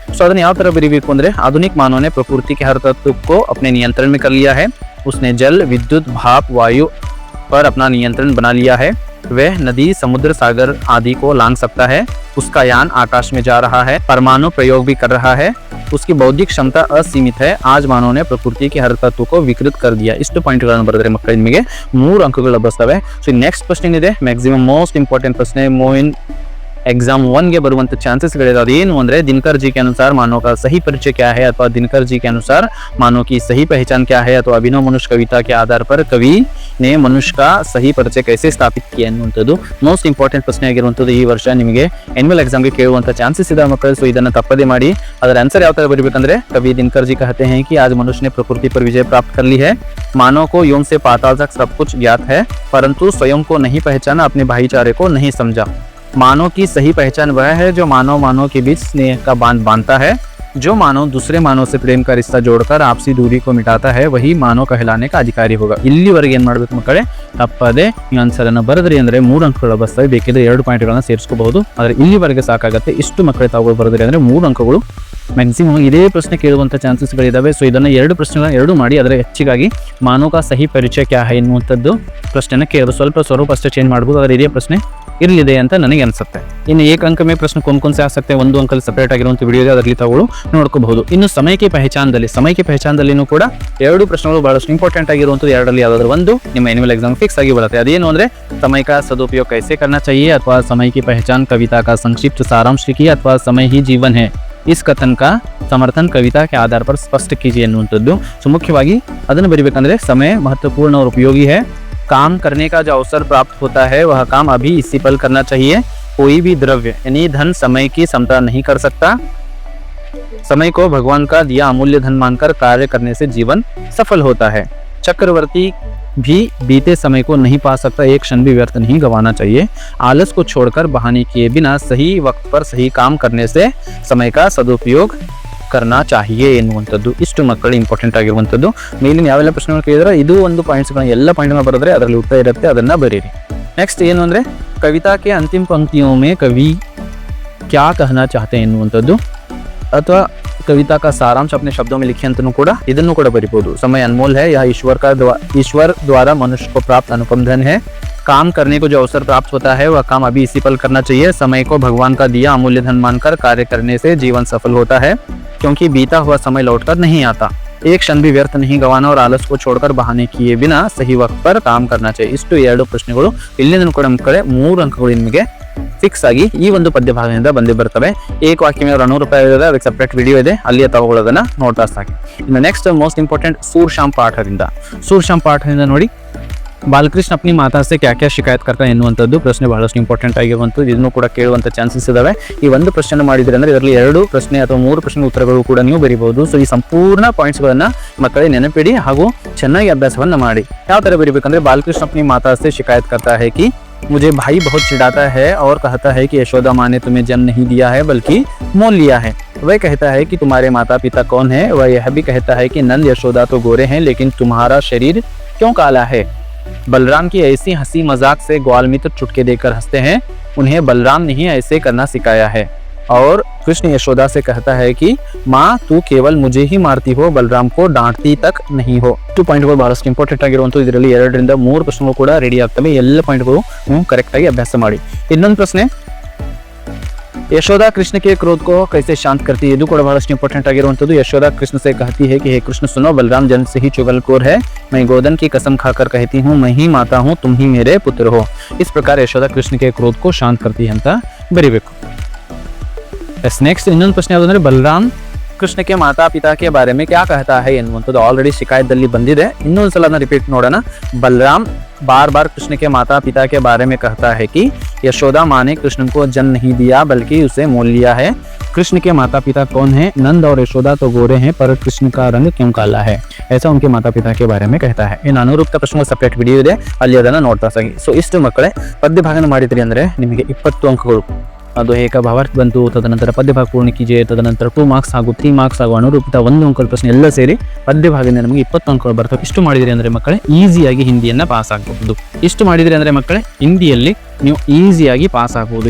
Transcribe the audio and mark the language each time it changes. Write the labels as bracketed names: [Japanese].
[Kannada] So ಅದನ್ನ ಯಾವ ತರ ಬರೀಬೇಕು ಅಂದ್ರೆ, [Hindi] आधुनिक मानव ने प्रकृति के हर तत्व को अपने नियंत्रण में कर लिया है, उसने जल विद्युत भाप वायु पर अपना नियंत्रण बना लिया है, वह नदी समुद्र सागर आदि को लांघ सकता है, उसका यान आकाश में जा रहा है, परमाणु प्रयोग भी कर रहा है, उसकी बौद्धिक क्षमता असीमित है, आज मानव ने प्रकृति के हर तत्व को विकृत कर दिया. [Kannada] ಇಷ್ಟು ಪಾಯಿಂಟ್ಗಳನ್ನು ಬರೆದ್ರೆ ಮಕ್ಕಳು ನಿಮಗೆ 3 ಅಂಕಗಳು ಲಭಿಸ್ತವೆ. ಸೊ ನೆಕ್ಸ್ಟ್ ಪ್ರಶ್ನೆ ಇದೆ, ಮ್ಯಾಕ್ಸಿಮಮ್ ಮೋಸ್ಟ್ ಇಂಪಾರ್ಟೆಂಟ್ ಪ್ರಶ್ನೆ, ಮೋಯಿನ್ एग्जाम 1 के ಬರುವಂತ ಚಾನ್ಸಸ್ ಗಳಿದೆ. ಅದೇನು ಅಂದ್ರೆ, [Hindi] दिनकर जी के अनुसार मानव का सही परिचय क्या है, अथवा दिनकर जी के अनुसार मानव की सही पहचान क्या है, अथवा अभिनव मनुष्य कविता के आधार पर कवि ने मनुष्य का सही परिचय कैसे स्थापित किया [Kannada] ಎನ್ನುವಂಥದ್ದು ಮೋಸ್ಟ್ ಇಂಪಾರ್ಟೆಂಟ್ ಪ್ರಶ್ನೆ ಆಗಿರುವಂಥದ್ದು. ಈ ವರ್ಷ ನಿಮಗೆ ಎನ್ಯುವಲ್ ಎಕ್ಸಾಮ್ಗೆ ಕೇಳುವಂತ ಚಾನ್ಸಸ್ ಇದೆ ಮಕ್ಕಳು. ಸೊ ಇದನ್ನ ತಪ್ಪದೇ ಮಾಡಿ. ಅದರ ಆನ್ಸರ್ ಯಾವ ತರ ಬರಬೇಕಂದ್ರೆ, [Hindi] कवि दिनकर जी कहते हैं कि आज मनुष्य ने प्रकृति पर विजय प्राप्त कर ली है, मानव को यौन से पाताल तक सब कुछ ज्ञात है, परंतु स्वयं को नहीं पहचाना, अपने भाईचारे को नहीं समझा. मानव की सही पहचान वह है जो मानव के बीच स्नेह का बांध बांधता है, जो मानव दूसरे मानव से प्रेम का रिश्ता जोड़कर आपसी दूरी को मिटाता है, वही मानव कहलाने का अधिकारी होगा. [Kannada] ಇಲ್ಲಿವರೆಗೆ ಏನು ಮಾಡಬೇಕು ಮಕ್ಕಳೇ, ತಪ್ಪದೆ ಈ ಆನ್ಸರ್ ಅನ್ನು ಬರೆದ್ರಿ ಅಂದ್ರೆ 3 ಅಂಕಗಳು ಬರ್ತವೆ. ಬೇಕಿದ್ರೆ 2 ಪಾಯಿಂಟ್ಗಳನ್ನ ಸೇರಿಸ್ಕೋಬಹುದು, ಆದರೆ ಇಲ್ಲಿವರೆಗೆ ಸಾಕಾಗುತ್ತೆ. ಇಷ್ಟು ಮಕ್ಕಳೇ ತಾವು ಬರೆದ್ರಿ ಅಂದ್ರೆ 3 ಅಂಕಗಳು ಮ್ಯಾಕ್ಸಿಮಮ್ ಇದೇ ಪ್ರಶ್ನೆ ಕೇಳುವಂತ ಚಾನ್ಸಸ್ಗಳಿದಾವೆ. ಸೊ ಇದನ್ನ 2 ಪ್ರಶ್ನೆಗಳನ್ನ 2 ಮಾಡಿ ಅದರ ಹೆಚ್ಚಿಗಾಗಿ ಮಾನವ [Hindi] का सही परिचय क्या है [Kannada] ಎನ್ನುವಂಥದ್ದು ಪ್ರಶ್ನೆನ ಕೇಳೋದು. ಸ್ವರೂಪ ಅಷ್ಟೇ ಚೇಂಜ್ ಮಾಡಬಹುದು, ಆದರೆ ಇದೇ ಪ್ರಶ್ನೆ ಇರಲಿದೆ ಅಂತ ನನಗೆ ಅನ್ಸುತ್ತೆ. ಇನ್ನು ಏಕ ಅಂಕ ಮೇ ಪ್ರಶ್ನೆ [Hindi] कौन से आ सकते हैं, [Kannada] 1 ಅಂಕಲ್ಲಿ ಸಪರೇಟ್ ಆಗಿರುವಂತ ವಿಡಿಯೋ ಇದೆ, ಅದರಲ್ಲಿ ತಾವು ನೋಡ್ಕೋಬಹುದು. ಇನ್ನು ಸಮಯಕ್ಕೆ ಪಹಚಾನದಲ್ಲಿನೂ ಕೂಡ 2 ಪ್ರಶ್ನೆಗಳು ಬಹಳಷ್ಟು ಇಂಪಾರ್ಟೆಂಟ್ ಆಗಿರುವಂಥದ್ದು. 2ರಲ್ಲಿ ಯಾವ್ದಾದ್ರು ಒಂದು ನಿಮ್ಮ ಎನ್ಯುವಲ್ ಎಕ್ಸಾಮ್ ಫಿಕ್ಸ್ ಆಗಿ ಬರುತ್ತೆ. ಅದೇನು ಅಂದ್ರೆ, [Hindi] समय का सदुपयोग कैसे करना चाहिए, अथवा समय की पहचान कविता का संक्षिप्त सारांश की, अथवा समय ही जीवन है, इस कथन का समर्थन कविता के आधार पर स्पष्ट कीजिए ಎನ್ನುವಂಥದ್ದು. [Kannada] ಸೊ ಮುಖ್ಯವಾಗಿ ಅದನ್ನು ಬರೀಬೇಕಂದ್ರೆ, [Hindi] समय महत्वपूर्ण और उपयोगी है, काम करने का जो अवसर प्राप्त होता है वह काम अभी इसी पल करना चाहिए, कोई भी द्रव्य यानी धन समय की समता नहीं कर सकता, समय को भगवान का दिया अमूल्य धन मानकर कार्य करने से जीवन सफल होता है. चक्रवर्ती भी बीते समय को नहीं पा सकता, एक क्षण भी व्यर्थ नहीं गंवाना चाहिए, आलस को छोड़कर बहाने किए बिना सही वक्त पर सही काम करने से समय का सदुपयोग करना चाहिए ಎನ್ನುವಂಥದ್ದು. [Kannada] ಇಷ್ಟು ಮಕ್ಕಳು ಇಂಪಾರ್ಟೆಂಟ್ ಆಗಿರುವಂಥದ್ದು. ಮೇಲಿನ ಯಾವೆಲ್ಲ ಪ್ರಶ್ನೆಗಳು ಕೇಳಿದ್ರೆ ಇದು ಒಂದು ಪಾಯಿಂಟ್ಸ್ಗಳನ್ನ ಎಲ್ಲ ಪಾಯಿಂಟ್ನ ಬರೆದ್ರೆ ಅದರಲ್ಲಿ ಉತ್ತರ ಇರುತ್ತೆ, ಅದನ್ನ ಬರೀರಿ. ನೆಕ್ಸ್ಟ್ ಏನು ಅಂದರೆ [Hindi] ಕವಿತಾ ಕೆ ಅಂತಿಮ पंक्तियों में कवि क्या कहना चाहते हैं [Kannada] ಎನ್ನುವಂಥದ್ದು ಅಥವಾ [Hindi] कविता का सारांश अपने शब्दों में लिखे [Kannada] ಅಂತನೂ ಕೂಡ ಇದನ್ನು ಕೂಡ ಬರಿಬಹುದು. [Hindi] समय अनमोल है, यह ईश्वर द्वारा मनुष्य को प्राप्त अनुपम धन है, काम करने को जो अवसर प्राप्त होता है वह काम अभी इसी पल करना चाहिए, समय को भगवान का दिया अमूल्य धन मानकर कार्य करने से जीवन सफल होता है, क्योंकि बीता हुआ समय लौटकर नहीं आता, एक क्षण भी व्यर्थ नहीं गंवाना और आलस को छोड़कर बहाने किए बिना सही वक्त पर काम करना चाहिए. [Kannada] ಇಷ್ಟು ಎರಡು ಪ್ರಶ್ನೆಗಳು ಇಲ್ಲಿಂದ ಕೂಡ ನಮ್ಮ ಕಡೆ 3 ಅಂಕಗಳು ನಿಮಗೆ ಫಿಕ್ಸ್ ಆಗಿ ಈ ಒಂದು ಪದ್ಯ ಭಾಗದಿಂದ ಬಂದೇ ಬರ್ತವೆ. ಏಕ ವಾಕ್ಯ ಮೇಲೆ 100 ರೂಪಾಯಿ ಇದೆ, ಅದಕ್ಕೆ ಸಪ್ರೇಟ್ ವಿಡಿಯೋ ಇದೆ, ಅಲ್ಲಿಯೇ ತಗೊಳ್ಳೋದನ್ನ ನೋಡ್ತಾ ಸಾಕಿ. ಇನ್ನು ನೆಕ್ಸ್ಟ್ ಮೋಸ್ಟ್ ಇಂಪಾರ್ಟೆಂಟ್ ಸೂರ್ಶಾಮ್ ಪಾಠದಿಂದ ನೋಡಿ ಬಾಲಕೃಷ್ಣ [Hindi] अपनी माता से क्या क्या [Kannada] ಶಿಕಾಯತ್ करता ಎನ್ನುವಂಥದ್ದು ಪ್ರಶ್ನೆ ಬಹಳಷ್ಟು ಇಂಪಾರ್ಟೆಂಟ್ ಆಗಿರುವಂಥದ್ದು. ಇದನ್ನು ಕೂಡ ಕೇಳುವಂಥ ಚಾನ್ಸಸ್ ಇದಾವೆ. ಈ ಒಂದು ಪ್ರಶ್ನೆ ಮಾಡಿದ್ರೆ ಅಂದ್ರೆ ಇದರಲ್ಲಿ 2 ಪ್ರಶ್ನೆ ಅಥವಾ 3 ಪ್ರಶ್ನೆ ಉತ್ತರಗಳು ಕೂಡ ನೀವು ಬರೀಬಹುದು. ಸೊ ಈ ಸಂಪೂರ್ಣ ಪಾಯಿಂಟ್ಸ್ಗಳನ್ನ ಮಕ್ಕಳೇ ನೆನಪಿಡಿ ಹಾಗೂ ಚೆನ್ನಾಗಿ ಅಭ್ಯಾಸವನ್ನ ಮಾಡಿ. ಯಾವ ತರ ಬರೀಬೇಕಂದ್ರೆ [Hindi] ಬಾಲಕೃಷ್ಣ अपनी माता से शिकायत करता है कि मुझे भाई बहुत चिढ़ाता है और कहता है कि यशोदा माँ ने तुम्हें जन्म नहीं दिया है बल्कि मोल लिया है, वह कहता है कि तुम्हारे माता पिता कौन है, वह यह भी कहता है कि नंद यशोदा तो गोरे हैं लेकिन तुम्हारा शरीर क्यों काला है. बलराम की ऐसी हंसी मजाक से ग्वाल मित्र चुटके देकर हंसते हैं, उन्हें बलराम ने ही ऐसे करना सिखाया है. और कृष्ण यशोदा से कहता है कि माँ तू केवल मुझे ही मारती हो, बलराम को डांटती तक नहीं हो. [Kannada] 2 ಪಾಯಿಂಟ್ಗಳು ಬಹಳಷ್ಟು ಇಂಪಾರ್ಟೆಂಟ್ ಆಗಿರುವಂಥದ್ದು. ಇದರಲ್ಲಿ 2 ರಿಂದ 3 ಪ್ರಶ್ನೆಗಳು ಕೂಡ ರೆಡಿ ಆಗ್ತವೆ. ಎಲ್ಲ ಪಾಯಿಂಟ್ಗಳು ನೀವು ಕರೆಕ್ಟ್ ಆಗಿ ಅಭ್ಯಾಸ ಮಾಡಿ. ಇನ್ನೊಂದು ಪ್ರಶ್ನೆ [Hindi] यशोदा कृष्ण के क्रोध को कैसे शांत करती है, [Kannada] ಇದು ಕೂಡ ಬಹಳಷ್ಟು ಇಂಪಾರ್ಟೆಂಟ್ ಆಗಿರುವಂಥದ್ದು. [Hindi] यशोदा कृष्ण से कहती है कि हे कृष्ण सुनो, बलराम जन्म से ही चुगलखोर है, मैं गोदन की कसम खाकर कहती हूँ मैं ही माता हूँ, तुम ही मेरे पुत्र हो. इस प्रकार यशोदा कृष्ण के क्रोध को शांत करती है [Kannada] ಅಂತ ಬರೀಬೇಕು. [Hindi] नेक्स्ट [Kannada] ಇನ್ನೊಂದು ಪ್ರಶ್ನೆ ಯಾವುದು ಅಂದ್ರೆ [Hindi] बलराम कृष्ण के माता पिता के बारे में क्या कहता है [Kannada] ಎನ್ನುವಂಥದ್ದು ಆಲ್ರೆಡಿ ಶಿಕಾಯತದಲ್ಲಿ ಬಂದಿದೆ. ಇನ್ನೊಂದು ಸಲ ರಿಪೀಟ್ ನೋಡೋಣ. [Hindi] बलराम बार बार कृष्ण के माता पिता के बारे में कहता है कि यशोदा माँ ने कृष्ण को जन्म नहीं दिया बल्कि उसे मोल लिया है, कृष्ण के माता पिता कौन है, नंद और यशोदा तो गोरे हैं पर कृष्ण का रंग क्यों काला है, ऐसा उनके माता पिता के बारे में कहता है. [Kannada] ಇನ್ನು ಅನುರೂಪ್ತ ಪ್ರಶ್ನೆ ಸಪರೇಟ್ ವಿಡಿಯೋ ಇದೆ, ಅಲ್ಲಿ ಅದನ್ನ ನೋಡ್ತಾ ಸಾಗಿ. ಸೊ ಇಷ್ಟು ಮಕ್ಕಳೇ ಪದ್ಯ ಭಾಗನ ಮಾಡಿದ್ರಿ ಅಂದ್ರೆ ನಿಮಗೆ 20 ಅಂಕಗಳು. ಅದು ಏಕ ಭಾವಾರ್ಥ ಬಂತು, ತದನಂತರ ಪದ್ಯ ಭಾಗ ಪೂರ್ಣ ಕೀಜೆ, ತದನಂತರ 2 ಮಾರ್ಕ್ಸ್ ಹಾಗೂ 3 ಮಾರ್ಕ್ಸ್ ಹಾಗೂ ಅನುರೂಪಿತ 1 ಅಂಕದ ಪ್ರಶ್ನೆ ಎಲ್ಲ ಸೇರಿ ಪದ್ಯ ಭಾಗದಿಂದ ನಮಗೆ 20 ಅಂಕಗಳು ಬರ್ತವೆ. ಇಷ್ಟು ಮಾಡಿದ್ರಿ ಅಂದ್ರೆ ಮಕ್ಕಳೇ ಈಸಿಯಾಗಿ ಹಿಂದಿಯನ್ನ ಪಾಸ್ ಆಗಬಹುದು. ಇಷ್ಟು ಮಾಡಿದ್ರಿ ಅಂದ್ರೆ ಮಕ್ಕಳೇ ಹಿಂದಿಯಲ್ಲಿ ನೀವು ಈಸಿಯಾಗಿ ಪಾಸ್ ಆಗಬಹುದು.